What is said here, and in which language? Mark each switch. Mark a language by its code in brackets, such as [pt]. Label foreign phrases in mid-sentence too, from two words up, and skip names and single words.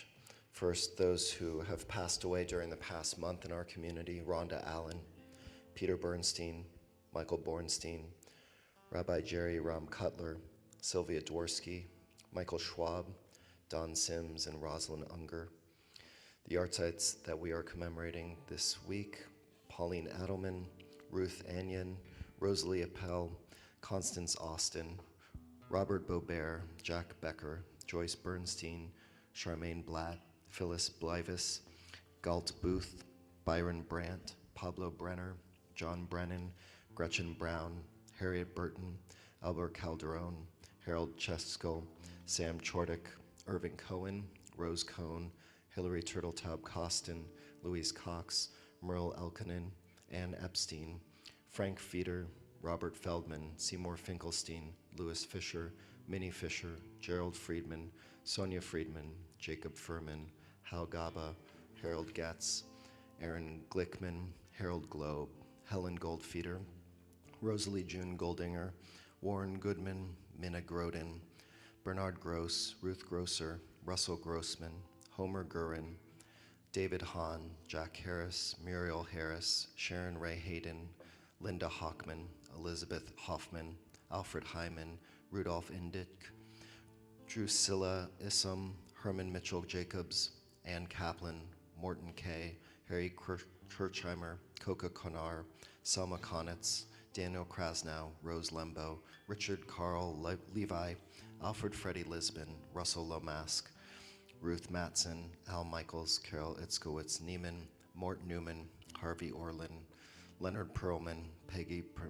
[en] First, those who have passed away during the past month in our community: Rhonda Allen, Peter Bernstein, Michael Bornstein, Rabbi Jerry Ram Cutler, Sylvia Dworsky, Michael Schwab, Don Sims, and Rosalind Unger. The yahrzeits that we are commemorating this week: Pauline Adelman, Ruth Anyon, Rosalie Appel, Constance Austin, Robert Bobert, Jack Becker, Joyce Bernstein, Charmaine Blatt, Phyllis Blivis, Galt Booth, Byron Brandt, Pablo Brenner, John Brennan, Gretchen Brown, Harriet Burton, Albert Calderon, Harold Chesko, Sam Chordick, Irving Cohen, Rose Cohn, Hillary Turtletaub Costin, Louise Cox, Merle Elkanen, Ann Epstein, Frank Feeder, Robert Feldman, Seymour Finkelstein, Louis Fisher, Minnie Fisher, Gerald Friedman, Sonia Friedman, Jacob Furman, Hal Gaba, Harold Getz, Aaron Glickman, Harold Globe, Helen Goldfeeder, Rosalie June Goldinger, Warren Goodman, Minna Grodin, Bernard Gross, Ruth Grosser, Russell Grossman, Homer Gurin, David Hahn, Jack Harris, Muriel Harris, Sharon Ray Hayden, Linda Hockman, Elizabeth Hoffman, Alfred Hyman, Rudolph Indyk, Drusilla Issam, Herman Mitchell Jacobs, Ann Kaplan, Morton Kay, Harry Kirchheimer, Coca Konar, Selma Konitz, Daniel Krasnow, Rose Lembo, Richard Carl Levi, Alfred Freddie Lisbon, Russell Lomask, Ruth Matson, Al Michaels, Carol Itzkowitz Neiman, Mort Newman, Harvey Orlin, Leonard Perlman, Peggy